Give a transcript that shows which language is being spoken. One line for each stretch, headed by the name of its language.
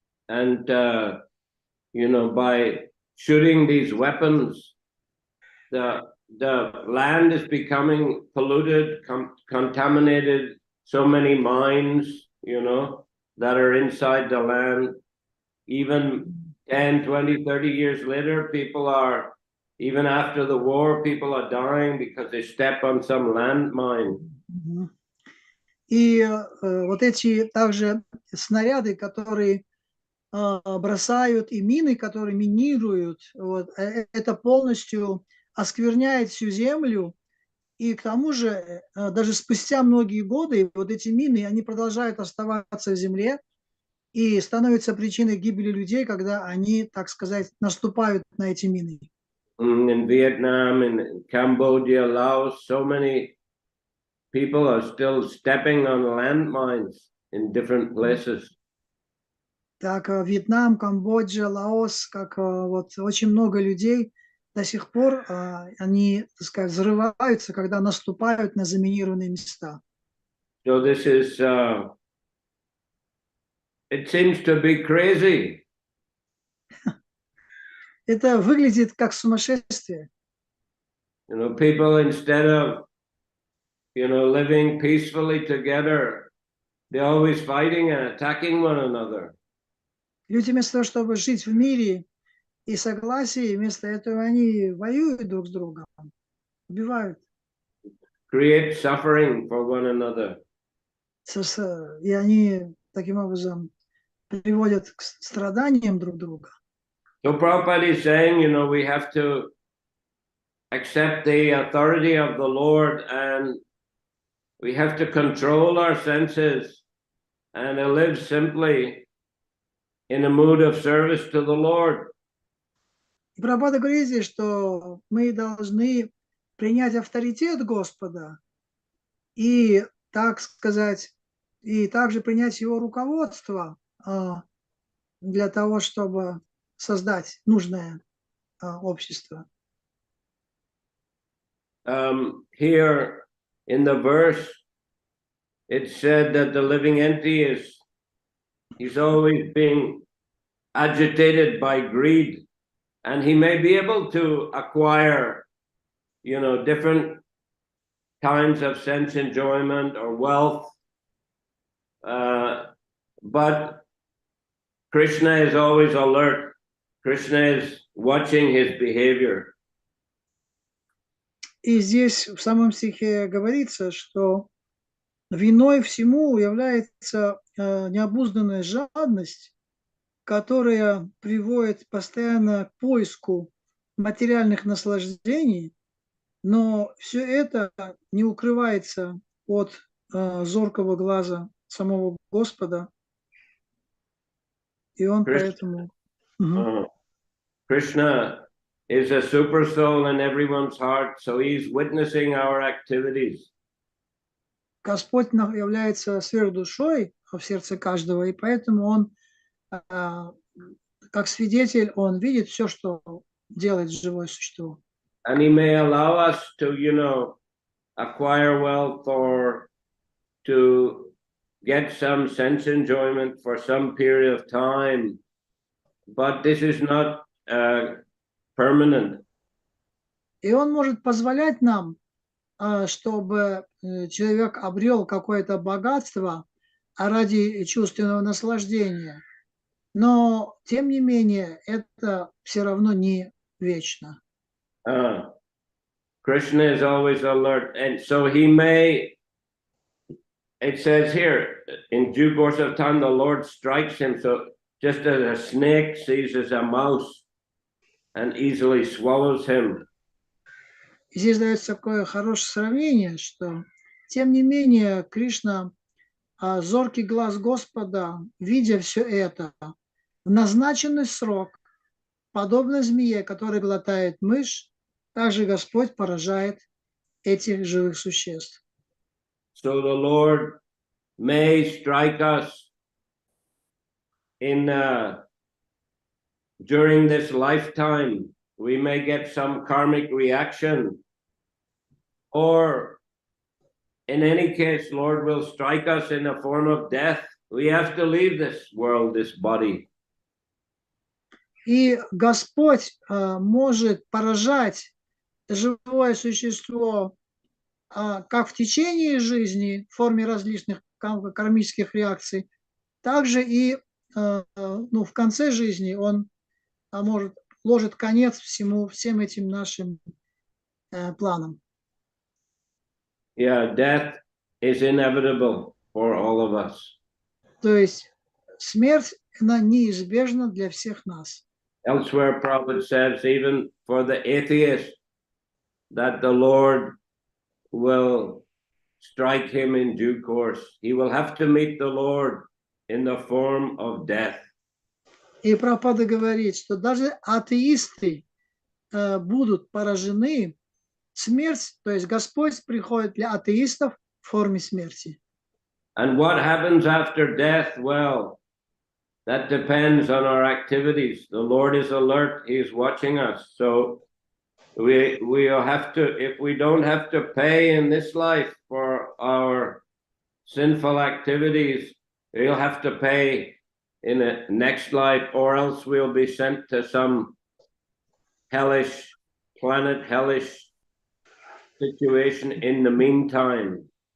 English: And you know, by shooting these weapons, the land is becoming polluted, contaminated. So many mines, you know, that are inside the land. Even 10, 20, 30 years later, people are, even after the war, people are dying because they step on some landmine.
Russian: И вот эти также снаряды, которые бросают, и мины, которые минируют, вот, это полностью оскверняет всю землю. И к тому же, даже спустя многие годы, вот эти мины, они продолжают оставаться в земле и становятся причиной гибели людей, когда они, так сказать, наступают на эти мины.
English: In Vietnam, in Cambodia, Laos, so many people are still stepping on landmines in different places.
Russian: Так, Вьетнам, Камбоджа, Лаос, как вот очень много людей до сих пор, они, так сказать, взрываются, когда наступают на заминированные места.
English: So this is, it seems to be crazy.
Russian: Это выглядит как сумасшествие.
English: You know, people instead of, you know, living peacefully together, they're always fighting and attacking one another.
Russian: Люди вместо того, чтобы жить в мире и согласии, вместо этого они воюют друг с другом, убивают.
English: Create suffering for one another.
Russian: И они таким образом приводят к страданиям друг друга.
English: So Prabhupada is saying, you know, we have to accept the authority of the Lord and we have to control our senses and live simply in a mood of service to the Lord.
Russian: И Прабхупада говорит здесь, что мы должны принять авторитет Господа и, так сказать, и также принять его руководство для того, чтобы создать нужное общество.
English: Here in the verse, it said that the living entity he's always being agitated by greed, and he may be able to acquire, you know, different kinds of sense enjoyment or wealth, but Krishna is always alert. Krishna is watching his behavior.
Russian: И здесь в самом стихе говорится, что виной всему является необузданная жадность, которая приводит постоянно к поиску материальных наслаждений, но все это не укрывается от зоркого глаза самого Господа, и он поэтому...
English: Krishna is a super soul in everyone's heart, so he's witnessing our activities.
Russian: Господь является сверхдушой в сердце каждого, и поэтому он, как свидетель, он видит все, что делает живое существо.
English: And he may allow us to, acquire wealth or to get some sense enjoyment for some period of time, but this is not permanent.
Russian: И он может позволять нам, чтобы человек обрел какое-то богатство ради чувственного наслаждения. Но, тем не менее, это все равно не вечно.
English: Krishna is always alert, and so he may, it says here, in due course of time, the Lord strikes him. So just as a snake seizes a mouse and easily swallows him.
Russian: И здесь дается такое хорошее сравнение, что, тем не менее, Кришна, зоркий глаз Господа, видя все это, в назначенный срок, подобно змее, которая глотает мышь, также Господь поражает этих живых существ.
English: So the Lord may strike us in during this lifetime. We may get some karmic reaction, or in any case, Lord will strike us in a form of death. We have to leave this world, this body.
Russian: И Господь может поражать живое существо как в течение жизни в форме различных кармических реакций, также и в конце жизни он ложит конец всем этим нашим планам.
English: Yeah, death is inevitable for all of us.
Russian: То есть смерть, она неизбежна для всех нас.
English: Elsewhere, Prabhupada says, even for the atheist, that the Lord will strike him in due course. He will have to meet the Lord in the form of death.
Russian: И Прабхупада говорит, что даже атеисты будут поражены. Смерть, то есть Господь приходит для атеистов в форме смерти.
English: And what happens after death? Well, that depends on our activities. The Lord is alert. He is watching us. So we'll have to, if we don't have to pay in this life for our sinful activities, we'll have to pay in the next life, or else we'll be sent to some hellish planet, hellish situation in the meantime.